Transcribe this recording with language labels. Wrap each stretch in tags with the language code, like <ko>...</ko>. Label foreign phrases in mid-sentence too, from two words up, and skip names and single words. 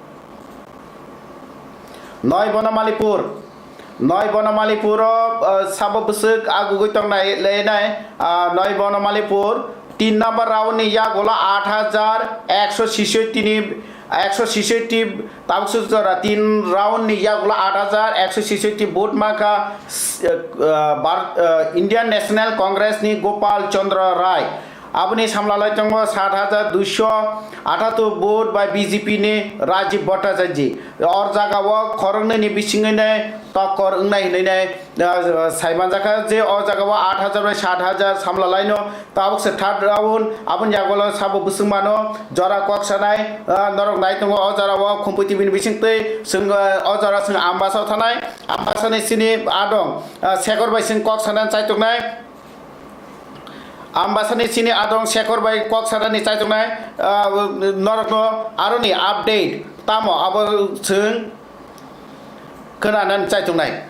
<brx>नय बनमालीपुर साब बुसक आगु गइतं नाय नय बनमालीपुर 3 नम्बर राउंड नि यागोला 8,166 ताबसुचरा 3 राउंड नि यागोला 8,166 वोट माका इंडियन नेशनल कांग्रेस नि गोपाल चंद्र राय अपनी सामलाय दङ 7,278 वोट बाय बीजेपी ने राजीव भट्टाचार्य और जगह खरंगनै बिसिङैनै टक्कर उंनायनै साइमानजाखा जे और जगह 8,000 बाय 7,000 सामलायनो ताबुक</brx> <en>third round</en> <brx>अपन जागोला साबो बुसुमानो जरा कक्सानाय नरक नाय दङ अजराव कम्पिटिटिभ बिसिङतै जों अजरा जों आम्बासाव थानाय आम्बासानि सिनि आदं शेखर बाय जों कक्सानाय चाइतुकनाय आम्बासानि सिनि आदं शेखर बाय कक्सारानि चाइतुकनाय नरकनो आरोनि आपडेट तामो अब जों खोनानानै चाइतुकनाय</brx>